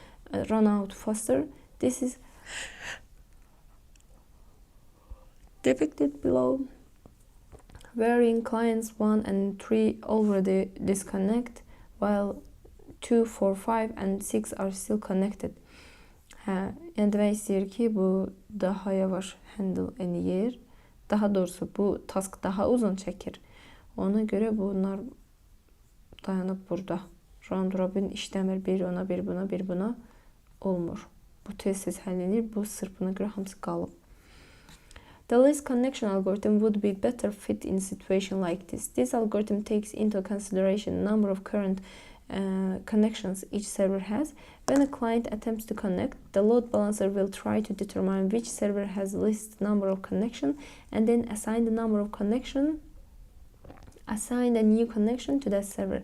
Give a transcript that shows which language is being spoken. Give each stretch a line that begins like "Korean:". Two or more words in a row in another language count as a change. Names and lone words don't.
English: This is depicted below, wherein clients 1 and 3 already disconnect, while 2, 4, 5 and 6 are still connected.
Azerbaijani: Yəni demək istəyir ki, bu daha yavaş handle eləyir. Daha doğrusu bu task daha uzun çəkir. Ona görə bunlar dayanıb burada. Round robin işləmir. Bir ona, bir buna, bir buna olmur. Bu tez-tez həll edir. Bu sırf buna görə hamısı qalıb.
English: The least connection algorithm would be better fit in a situation like this. This algorithm takes into consideration the number of current connections each server has. When a client attempts to connect, the load balancer will try to determine which server has the least number of connections and then assign a new connection to that server.